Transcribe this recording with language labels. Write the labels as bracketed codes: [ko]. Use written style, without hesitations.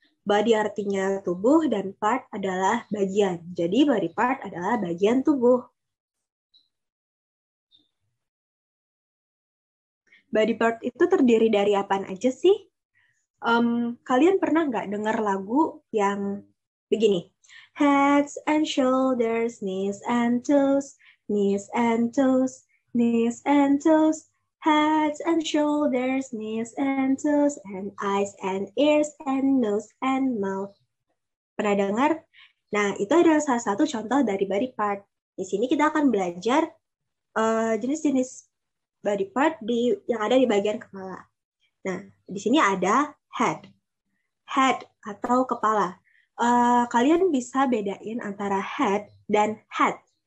[id] Body artinya tubuh dan part adalah bagian. Jadi body part adalah bagian tubuh. Body part itu terdiri dari apaan aja sih? Kalian pernah nggak dengar lagu yang begini? [en] Heads and shoulders, knees and toes, knees and toes, knees and toes, heads and shoulders, knees and toes, and eyes and ears and nose and mouth. [id] Pernah dengar? Nah, itu adalah salah satu contoh dari body part. Di sini kita akan belajar jenis-jenis body part yang ada di bagian kepala. Nah, di sini ada head atau kepala. Kalian bisa bedain antara head dan hat.